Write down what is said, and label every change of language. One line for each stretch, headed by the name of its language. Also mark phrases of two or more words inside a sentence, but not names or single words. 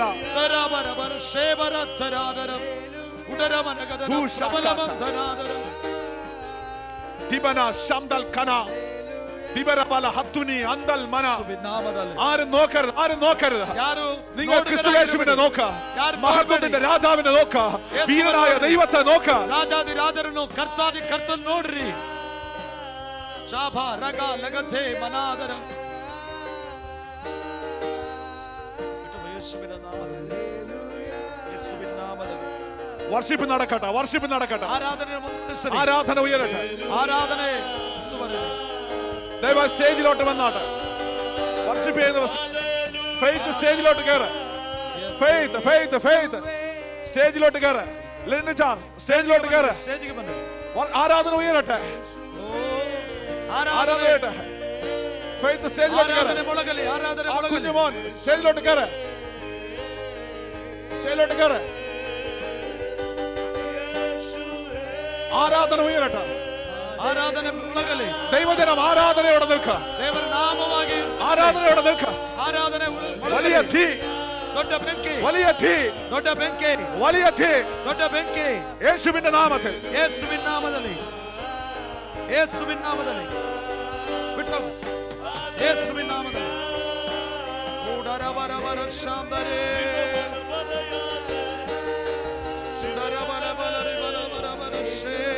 Kannada: തരബരബര ശേബര തരാദര ഉദരമനഗദന പ്രബലമന്തനാദര ദിബന ശംദൽ ഖന ദിബരബല ഹത്തുനി അന്തൽ മന. ಯೇಸುವಿನ ನಾಮದಲ್ಲಿ.
Malayalam: ആരും നോക്കരുത് ആരും നോക്കരുത്.
Kannada: ಯಾರು
Malayalam: നിങ്ങൾ ക്രിസ്തുയേശുവിനെ നോക്ക. മഹത്വത്തിന്റെ രാജാവിനെ നോക്ക. വീരനായ ദൈവത്തെ നോക്ക.
Kannada: ರಾಜಾದಿ ರಾಜರನ್ನು ಕರ್ತಾದಿ ಕರ್ತನ್ ನೋಡ್ರಿ. ಶಾಭ ರಗ ಲಗತೆ ಮನಾದರ ಯೇಸುವಿನ ನಾಮದಲ್ಲಿ. ಯೇಸುವಿನ ನಾಮದಲ್ಲಿ
Malayalam: വർഷിപ്പ് നടക്കട്ടെ വർഷിപ്പ് നടക്കട്ടെ.
Kannada: ಆರಾಧನೆ ಮುಂದುವರಿಸಿ.
Malayalam: ആരാധന ഉയരട്ടെ.
Kannada: ಆರಾಧನೆ ಮುಂದುವರಿಸಿ.
Malayalam: ദൈവ സ്റ്റേജിലോട്ട് വന്നാട്ടെ. വർഷിപ്പ് ചെയ്യുന്ന ഫെയ്ത്ത് സ്റ്റേജിലോട്ട് കയറ്. ഫെയ്ത്ത് ഫെയ്ത്ത് ഫെയ്ത്ത് സ്റ്റേജിലോട്ട് കയറ്. ലിൻചാൻ സ്റ്റേജിലോട്ട് കയറ്.
Kannada: സ്റ്റേജിಗೆ ಬನ್ನಿ.
Malayalam: ആരാധന ഉയരട്ടെ. ആരാധന ഉയരട്ടെ. ഫെയ്ത്ത് സ്റ്റേജിലോട്ട് കയറ്.
Kannada: ಆರಾಧನೆ ಮೊಳಗಲಿ. ಆರಾಧನೆ ಮೊಳಗಲಿ.
Malayalam: കുഞ്ഞുമോൻ സ്റ്റേജിലോട്ട് കയറ്. സ്റ്റേജിലോട്ട് കയറ്. ആരാധന ഉയരട്ടെ.
Kannada: ಆರಾಧನೆ ಮೊಳಗಲಿ.
Malayalam: ദൈവജനം ആരാധനയോടെ നിൽക്കുക.
Kannada: ದೇವರ ನಾಮವಾಗಿ
Malayalam: ആരാധനയോടെ നിൽക്കുക.
Kannada: ಆರಾಧನೆ
Malayalam: വലിയ തീ
Kannada: ದೊಡ್ಡ ಬೆಂಕಿ.
Malayalam: വലിയ തീ
Kannada: ದೊಡ್ಡ ಬೆಂಕಿ.
Malayalam: വലിയ തീ
Kannada: ದೊಡ್ಡ ಬೆಂಕಿ.
Malayalam: യേശുവിന്റെ നാമത്തിൽ.
Kannada: ಯೇಸುವಿನ ನಾಮದಲ್ಲಿ. ಯೇಸುವಿನ ನಾಮದಲ್ಲಿ ಬಿಟ್ಟು. ಯೇಸುವಿನ ನಾಮದಲ್ಲಿ. ಉಡರಬರಬರ ಶಾಂಬರೇ ಸುಡರಬರಬರಬರಬರಬರ ಶೇ